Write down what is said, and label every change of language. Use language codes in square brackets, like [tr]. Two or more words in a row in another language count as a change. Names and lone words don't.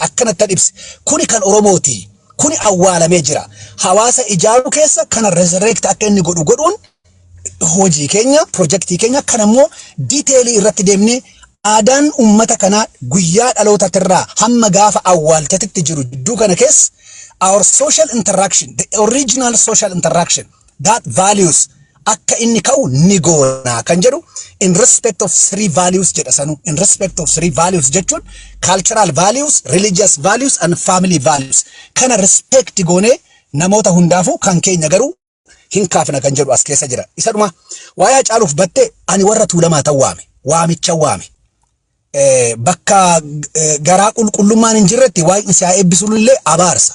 [om] Akkanatti ibsi. Kuni kan Oromooti. Kuni awwaalamee jira. Hawaasa ijaaruu keessa kana resurrect akka inni godhuun hojii keenya, projektii keenya kanammoo diiteelii irratti deemnee aadaan ummata kanaa guyyaa dhalootatirraa hamma gaafa awwaalchatitti jiru jidduu kana keessa [en] our social interaction, the original social interaction, that values [om] akka inni ka'u ni goona kan jedhu [en] in respect of 3 values [om] jedha sanu. [en] In respect of 3 values jechuun cultural values, religious values and family values. [om] Kana respect goone namoota hundaafu kan keenya garuu hin kaafna kan jedhu as keessa jira. Isa dhuma waa'ee Hacaaluuf Battee ani warra tuulamaa ta'u waamicha waame. Bakka garaa qulqullummaan hin jirretti waaqni isaa eebbisuullee abaarsa.